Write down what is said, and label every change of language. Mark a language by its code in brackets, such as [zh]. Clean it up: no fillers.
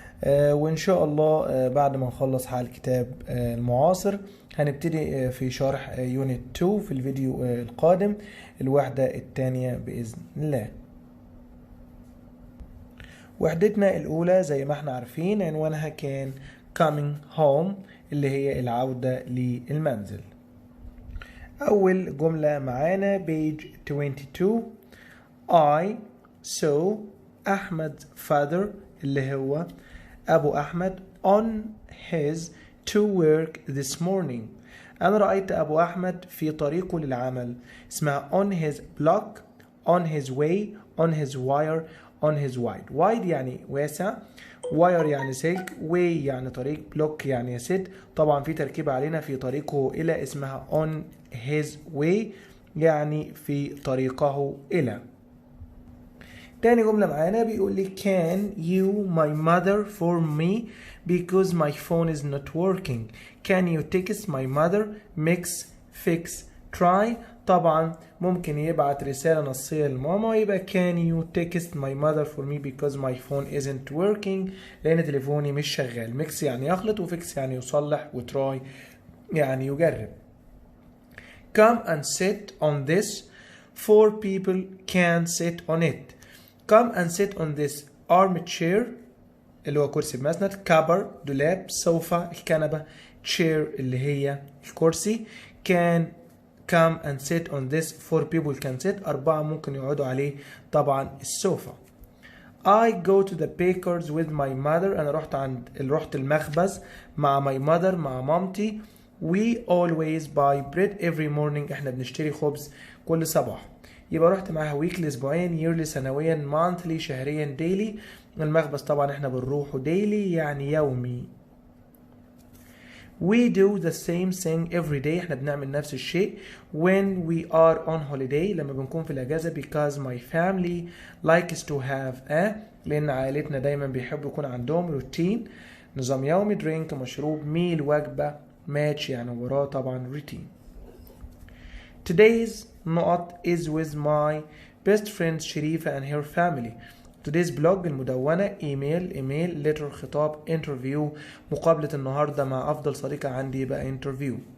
[ar] وان شاء الله بعد ما نخلص حل كتاب المعاصر هنبتدي في شرح يونت 2 في الفيديو القادم الوحدة الثانية بإذن الله. وحدتنا الأولى زي ما احنا عارفين عنوانها كان [en] coming home [ar] اللي هي العودة للمنزل. أول جملة معانا [en] page 22 I saw أحمد father [ar] اللي هو أبو أحمد [en] on his to work this morning. [ar] أنا رأيت أبو أحمد في طريقه للعمل. [en] اسمها on his block on his way on his wire on his wide [ar] يعني واسع، واير يعني سلك، [en] way [ar] يعني طريق، بلوك يعني يسد. طبعا في تركيبة علينا في طريقه إلى اسمها [en] on his way [ar] يعني في طريقه إلى. تاني جملة معانا بيقول لي [en] can you my mother for me because my phone is not working. can you text my mother mix fix try. [ar] طبعا ممكن يبعت رسالة نصية لماما يبقى [en] can you text my mother for me because my phone isn't working [ar] لأن تليفوني مش شغال. mix يعني يخلط وفيكس يعني يصلح وتراي يعني يجرب. [en] come and sit on this 4 people can sit on it. come and sit on this armchair [ar] اللي هو كرسي بمسند، كبر دولاب، سوفا الكنبة، chair اللي هي الكرسي. [en] can come and sit on this 4 people can sit 4 [ar] ممكن يقعدوا عليه طبعا السوفا. [en] I go to the bakers with my mother. [ar] أنا رحت المخبز مع [en] my mother [ar] مع مامتي. [en] We always buy bread every morning. [ar] احنا بنشتري خبز كل صباح. يبقى رحت معاها weekly اسبوعيا، yearly سنويا، monthly شهريا، daily. المخبز طبعا احنا بنروحه daily يعني يومي. [en] We do the same thing every day. [ar] احنا بنعمل نفس الشيء [en] when we are on holiday [ar] لما بنكون في الأجازة [en] because my family likes to have a [ar] لأن عائلتنا دايما بيحبوا يكون عندهم routine نظام يومي، drink مشروب، meal وجبة، match يعني مباراة طبعا routine. [en] Today's نقط is with my best friend شريفة and her family. [ar] today's blog المدونة، ايميل letter خطاب، interview مقابلة النهاردة مع أفضل صديقة عندي يبقى interview.